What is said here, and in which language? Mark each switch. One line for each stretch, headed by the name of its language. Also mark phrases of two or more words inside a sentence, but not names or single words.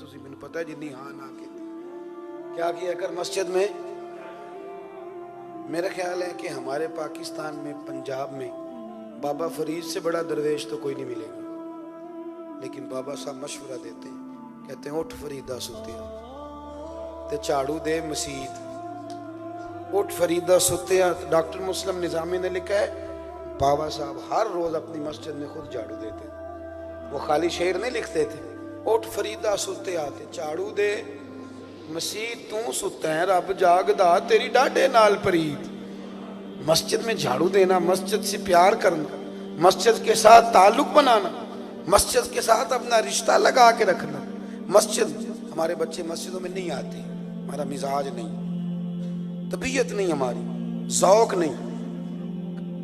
Punjabi: تسی میں پتہ ہے جنی ہاں نہ کے کیا کیا کر مسجد میں.
Urdu: میرا خیال ہے کہ ہمارے پاکستان میں پنجاب میں بابا فرید سے بڑا درویش تو کوئی نہیں ملے گا. لیکن بابا صاحب مشورہ دیتے ہیں, کہتے ہیں
Punjabi: اٹھ فریدہ ستیا تے جھاڑو دے مسجد. اٹھ فریدہ ستیا.
Urdu: ڈاکٹر مسلم نظامی نے لکھا ہے بابا صاحب ہر روز اپنی مسجد میں خود جھاڑو دیتے تھے. وہ خالی شعر نہیں لکھتے تھے.
Punjabi: اٹھ فریدہ ستیا تے جھاڑو دے مسجد تو ستا ہے رب جاگدا تیری ڈاڈے نال پرید.
Urdu: مسجد میں جھاڑو دینا, مسجد سے پیار کرنا, مسجد کے ساتھ تعلق بنانا, مسجد کے ساتھ اپنا رشتہ لگا کے رکھنا. مسجد ہمارے بچے مسجدوں میں نہیں آتے. ہمارا مزاج نہیں, طبیعت نہیں, ہماری ذوق نہیں.